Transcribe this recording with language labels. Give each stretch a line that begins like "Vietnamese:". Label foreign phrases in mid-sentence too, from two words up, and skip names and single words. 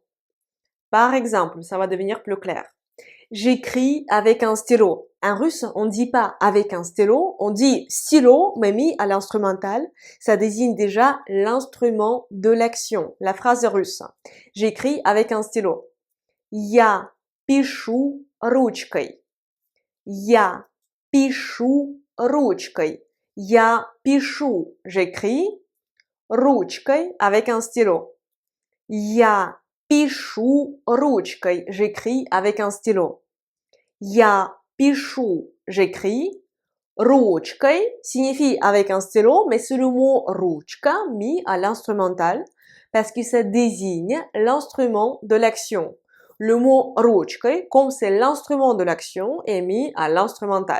French: Par exemple, ça va devenir plus clair. J'écris avec un stylo. En russe, on ne dit pas avec un stylo, on dit stylo, mais mis à l'instrumental. Ça désigne déjà l'instrument de l'action. La phrase russe. J'écris avec un stylo.
Russian: Я пишу ручкой. Я пишу ручкой. Я пишу,
French: j'écris, ручкой, avec un stylo.
Russian: Я пишу ручкой,
French: j'écris avec un stylo.
Russian: Я пишу,
French: j'écris. Ручкой signifie avec un stylo, mais c'est le mot ручка mis à l'instrumental parce que ça désigne l'instrument de l'action. Le mot ручкой, comme c'est l'instrument de l'action, est mis à l'instrumental.